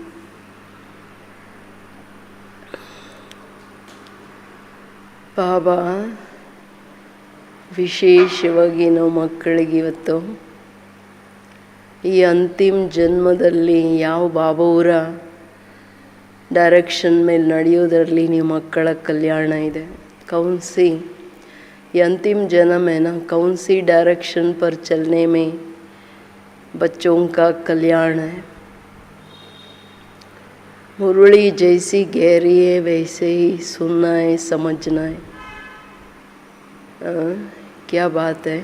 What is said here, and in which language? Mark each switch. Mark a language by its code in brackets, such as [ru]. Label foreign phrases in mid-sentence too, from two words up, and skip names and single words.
[kn] ಬಾಬಾ ವಿಶೇಷವಾಗಿ ನಾವು ಮಕ್ಕಳಿಗೆ ಇವತ್ತು ಈ ಅಂತಿಮ ಜನ್ಮದಲ್ಲಿ ಯಾವ ಬಾಬಾವರ ಡೈರೆಕ್ಷನ್ ಮೇಲೆ ನಡೆಯೋದರಲ್ಲಿ ನೀವು ಮಕ್ಕಳ ಕಲ್ಯಾಣ ಇದೆ. [hi] ಕೌನ್ಸಿ ये अंतिम जन्म है ना, कौन सी डायरेक्शन पर चलने में बच्चों का कल्याण है. मुरली जैसी गहरी है वैसे ही सुनना है, समझना है. क्या बात है.